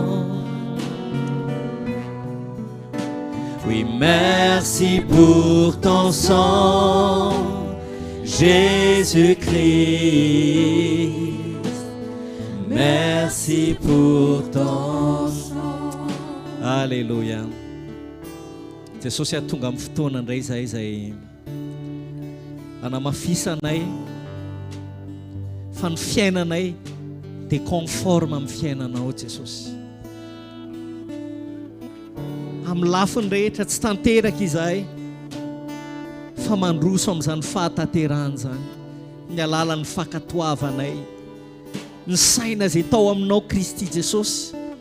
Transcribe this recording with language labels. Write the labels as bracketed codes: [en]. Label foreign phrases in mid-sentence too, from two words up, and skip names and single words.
[fr] Oui, merci pour ton sang, Jésus-Christ. Merci pour ton sang. Alléluia. [mg] Jesosy tonga amin'ny fotoana indray izay anamafisanay fa ny fiainanay dia conforme amin'ny fiainanao Jesosy. Amin'ny lafiny rehetra tsy tanteraka izahay fa mandroso amin'izany fahatanterahana zany, ny alalan'ny fankatoavanay, ny saina izay tao aminao Kristy Jesosy